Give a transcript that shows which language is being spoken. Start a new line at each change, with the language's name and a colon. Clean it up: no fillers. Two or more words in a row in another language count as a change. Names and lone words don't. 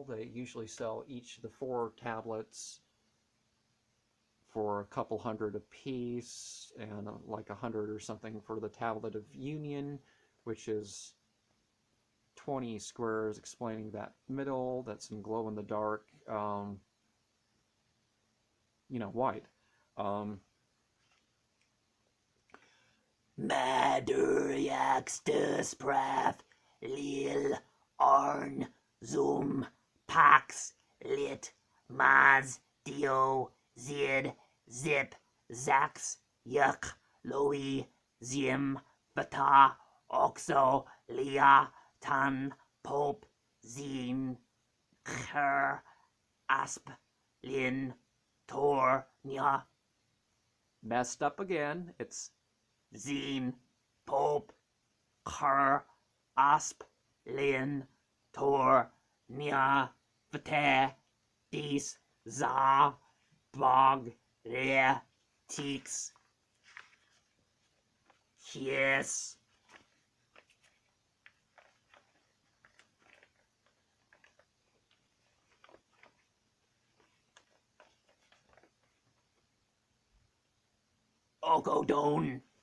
English: They usually sell each of the 4 tablets for a couple hundred a piece, and like 100 or something for the Tablet of Union, which is 20 squares explaining that middle, that's in glow-in-the-dark, white. Madur yaxtus praf lil arn zoom pax lit maz dio zid zip zax yuk loi zim bata oxo lia tan pop zin kher asp lin tor nya. Messed up again. It's Zin, Pop, Kher, Asp, Lin, Tor, Nia, Vte, Dis, Za, Bog, Re, Tix, Yes. Ogodon.